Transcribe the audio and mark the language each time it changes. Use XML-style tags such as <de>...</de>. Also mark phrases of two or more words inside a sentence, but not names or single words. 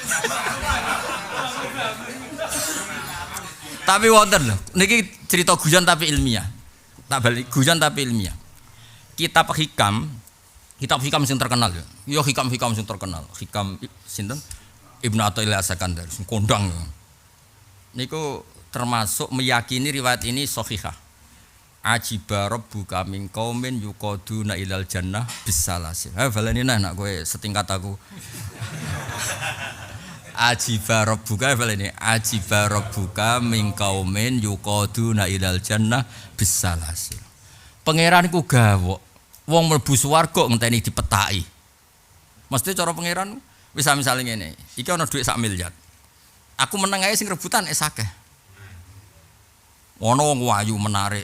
<jv>Tapi wonten lho, niki cerita guyon tapi ilmiah. Tak balik guyon tapi ilmiah. Kitab hikam sing terkenal ya. Ya hikam sing terkenal. Hikam sinten? Ibnu Athaillah As-Sakandari sing kondang. Niku termasuk</jv> <id>meyakini riwayat ini shahihah.</id> <ar>عجب ربك من قوم يقادون إلى الجنة بالسلاسل.</ar> <jv>Ha baleni nak kowe setingkat aku.</jv> <ar>عجب ربك baleni عجب ربك من قوم يقادون إلى الجنة بالسلاسل.</ar> <jv>Pangeran ku gawok wong mlebu swarga ngenteni dipetaki. Mesti cara pangeran wis misale ngene. Iki ana dhuwit 1 miliar. Aku meneng ae sing rebutan akeh. Ono wong wayu menarik.</jv>